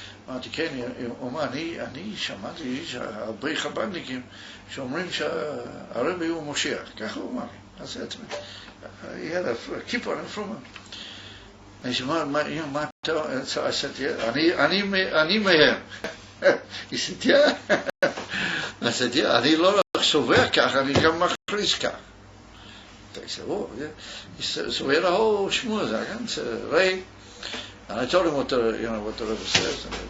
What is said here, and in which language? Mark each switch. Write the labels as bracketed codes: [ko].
[he] אמרתי, כן, הוא אמר, אני שמעתי שהרבה חב"דניקים שאומרים שהרבי הוא משיח, ככה הוא אמר לי, אז זה עצמי. [en] He had a kippah in front of him. And he said, [he] מה אתה, [en] so I said, yeah, [he] אני מהם. [en] He said, yeah. I said, yeah, [he] אני לא רק סובר כך, אני גם מכריז כך. [en] He said, oh, yeah. He said, so we had a whole schmooze, I can't say, right? And I told him what the Rebbe says.